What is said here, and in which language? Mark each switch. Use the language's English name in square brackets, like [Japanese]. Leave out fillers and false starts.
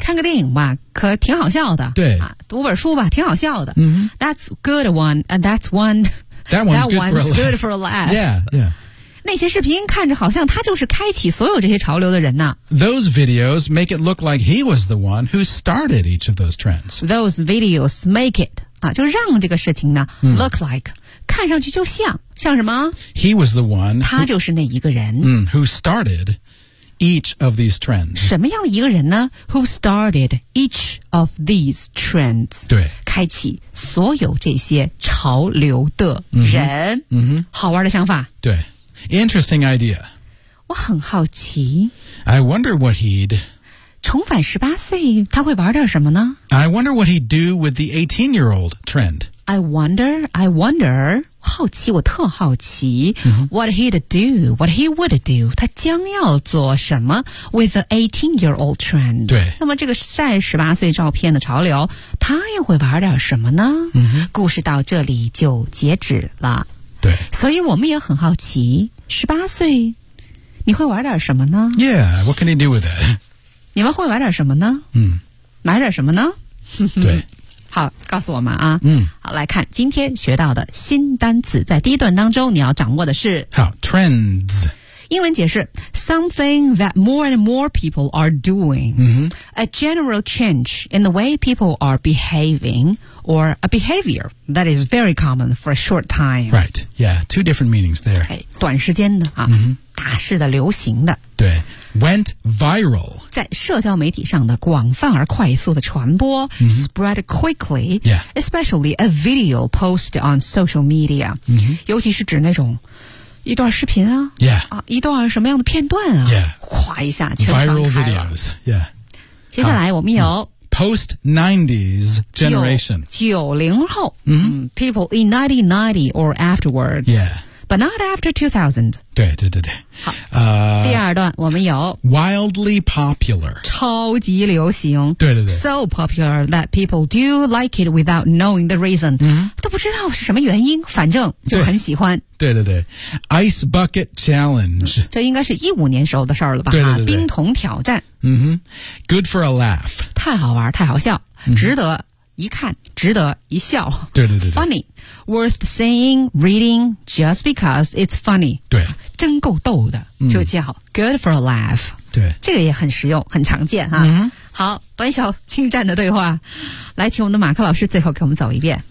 [Chinese] 看个电影吧可挺好笑的。对、啊。读本书吧挺好笑的。 Mm-hmm. [English] That's good one. And that's one. That one's, good, one's for a laugh. Good for a laugh. Yeah, yeah. [Chinese] 那些视频看着好像他就是开启所有这些潮流的人呢。 [English] Those videos make it look like he was the one who started each of those trends. Those videos make it, [Chinese] 啊，就让这个事情呢、mm. [English] look like, [Chinese] 看上去就像，像什么？ [English] He was the one. [Chinese] 他就是那一个人。 [English] Mm, who started each of these trends. [Chinese] 什么样一个人呢？ [English] Who started each of these trends. [Chinese] 对。开启所有这些潮流的人。嗯、mm-hmm. mm-hmm. 好玩的想法。对。 [English] Interesting idea. [Chinese] 我很好奇。 [English] I wonder what he'd... [Chinese] 重返十八岁他会玩点什么呢 [English] ?I wonder what he'd do with the 18-year-old trend. I wonder, [Chinese] 好奇我特好奇、 mm-hmm. [English] what he'd do, what he would do, [Chinese] 他将要做什么 [English] with the 18-year-old trend. [Chinese] 对。那么这个晒十八岁照片的潮流他又会玩点什么呢、 mm-hmm. 故事到这里就截止了。对，所以我们也很好奇，十八岁，你会玩点什么呢 [English] ？Yeah, what can you do with it? [Chinese] 你们会玩点什么呢？嗯，买点什么呢？对，好，告诉我们啊。嗯，好，来看今天学到的新单词，在第一段当中你要掌握的是好 trends。英文解释 [English] ，something that more and more people are doing,、 mm-hmm. a general change in the way people are behaving, or a behavior that is very common for a short time. Right, yeah, two different meanings there. [Chinese] 短时间的、啊 mm-hmm. 大势的流行的。对 [English] ,went viral. [Chinese] 在社交媒体上的广泛而快速的传播、 mm-hmm. [English] ,spread quickly,、 yeah. especially a video posted on social media,、 mm-hmm. [Chinese] 尤其是指那种一段视频啊 [English] ,yeah, [Chinese] 啊一段什么样的片段啊 [English] ,yeah, [Chinese] 哗一下全传开了 [English] ,viral videos, yeah. [Chinese] 接下来我们有、 [English] post-90s generation, [Chinese] 90后、 mm-hmm. [English] people in 1990 or afterwards, yeah, but not after 2000. [Chinese] 对对对对。第二段我们有 [English] wildly popular, [Chinese] 超级流行。对对对。 [English] So popular that people do like it without knowing the reason,、 mm-hmm. [Chinese] 都不知道是什么原因反正就很喜欢。对对对 ,Ice Bucket Challenge. 这应该是15年时候的事儿了吧对对对对冰桶挑战。 [English] Mm-hmm. Good for a laugh. [Chinese] 太好玩太好笑、mm-hmm. 值得一看值得一笑。对对对对。 [English] Funny, worth saying, reading, just because it's funny. [Chinese] 对。真够逗的、嗯、就叫 good for a laugh. 对。这个也很实用很常见哈。嗯、好短小精湛的对话。来请我们的马克老师最后给我们走一遍。